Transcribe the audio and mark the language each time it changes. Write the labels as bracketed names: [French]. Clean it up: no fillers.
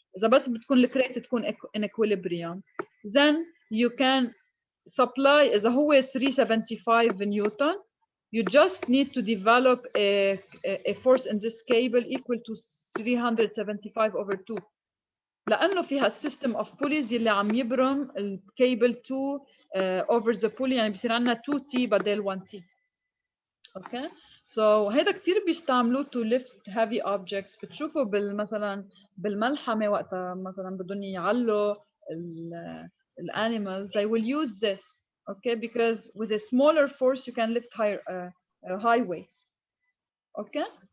[Arabic] إذا بس بتكون الكريت تكون [English] in equilibrium, then you can supply [Arabic] إذا هو [English] 375 Newton, you just need to develop a force in this cable equal to 375 over 2. [Arabic] لأنه فيها السيستم of pulleys اللي عم يبرم الكيبل 2 [English] over the pulley، [Arabic] يعني بصير عندنا 2T بدل 1T. [English] Okay. So [Arabic] هيدا كتير بيستعملوه [English] to lift heavy objects. [Arabic] بتشوفوا مثلا بالملحمة وقتها مثلا بدهم يعلوا [English] animals, they will use this, okay, because with a smaller force you can lift high weights. Okay.